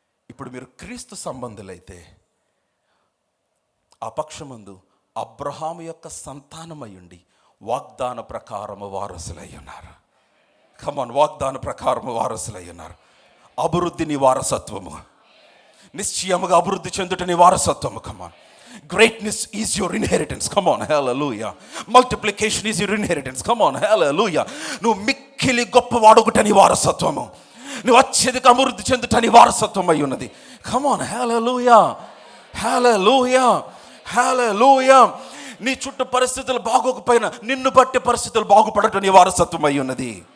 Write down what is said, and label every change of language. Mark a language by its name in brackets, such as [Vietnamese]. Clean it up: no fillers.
[Telugu] ఇప్పుడు మీరు క్రీస్తు సంబంధులైతే ఆ పక్షమందు అబ్రహాము యొక్క సంతానమయ్యుండి వాగ్దాన ప్రకారము వారసులై ఉన్నారు. [English] come on, [Telugu] వాగ్దాన ప్రకారము వారసులై ఉన్నారు. అభివృద్ధి నీ వారసత్వము, నిశ్చయముగా అభివృద్ధి చెందుట నీ వారసత్వము. [English] Come on, greatness is your inheritance. Come on, hallelujah. Multiplication is your inheritance. Come on, hallelujah. [Telugu] నువ్వు మిక్కిలి గొప్పవాడొకట నీ వారసత్వము, నువ్వు అత్యధిక అభివృద్ధి చెందుట నీ వారసత్వం అయి ఉన్నది. [English] Come on, hallelujah. Hallelujah. Hallelujah. [Telugu] నీ చుట్టూ పరిస్థితులు బాగోకపోయినా నిన్ను బట్టి పరిస్థితులు బాగుపడటం నీ వారసత్వం అయి ఉన్నది.